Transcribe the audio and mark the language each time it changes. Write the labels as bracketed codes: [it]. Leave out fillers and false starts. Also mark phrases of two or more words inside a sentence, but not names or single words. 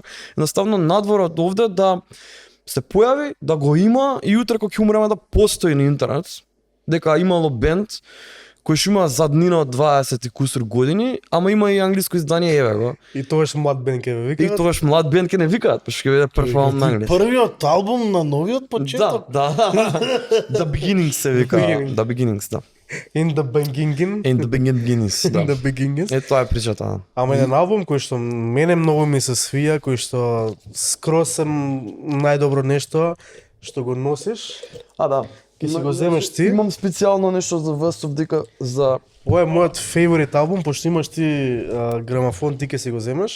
[mk] Едноставно надвор од овде да се појави, да го има и утре кога ќе умреме да постои на интернет, дека имало бенд кој што има заднина од 20 и кусур години, ама има и англиско издание, еве го. И тогаш млад бенд ќе ве И викаат. тогаш млад бенд ќе не викаат, пошто ќе биде перформ на англиски. Првиот албум на новиот почеток. Да. The Beginnings се вика. Beginnings. The Beginnings, да. [en] In the beginning. In the Beginnings, да. In the beginnings. [mk] Тоа е причата. Да. Ама еден албум кој што мене многу ми се свија, кој што скрос најдобро нешто што го носиш. Да. Ке си го земеш ти. Имам специјално нешто за Вестов дека за Ова е мојот фаворит албум, пошто имаш ти грамафон, ти ке си го земеш.